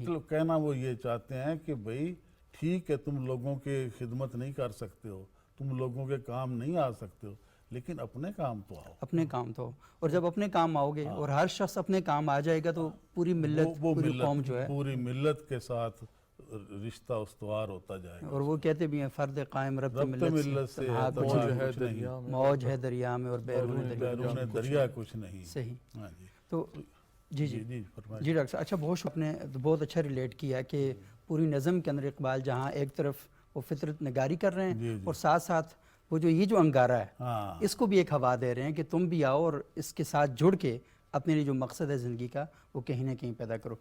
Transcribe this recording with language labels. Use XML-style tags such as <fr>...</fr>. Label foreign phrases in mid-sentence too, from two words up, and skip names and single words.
<ur>مطلب کہنا وہ یہ چاہتے ہیں کہ بھئی ٹھیک ہے تم لوگوں کی خدمت نہیں کر سکتے ہو, تم لوگوں کے کام نہیں آ سکتے ہو, لیکن اپنے کام تو آؤ. اپنے کام تو, اور جب اپنے کام آؤ گے اور ہر شخص اپنے کام آ جائے گا تو پوری ملت, وہ پوری قوم جو ہے, پوری ملت کے ساتھ رشتہ استوار ہوتا جائے گا. اور وہ کہتے بھی ہیں فرد قائم ربط ملت سے ہے تنہا موج کچھ ہے نہیں, دریا میں, موج ہے دریا میں اور بیرون دریا. بیرون دریا کچھ نہیں. صحیح. ہاں جی. تو جی جی جی فرمائیں. جی ڈاکٹر صاحب, اچھا بہت آپ نے بہت اچھا ریلیٹ کیا کہ پوری نظم کے اندر اقبال جہاں ایک طرف وہ فطرت نگاری کر رہے ہیں اور ساتھ ساتھ وہ جو یہ جو انگارہ ہے ہاں اس کو بھی ایک ہوا دے رہے ہیں کہ تم بھی آؤ اور اس کے ساتھ جڑ کے اپنے لیے جو مقصد ہے زندگی کا وہ کہیں نہ کہیں پیدا کرو.</ur>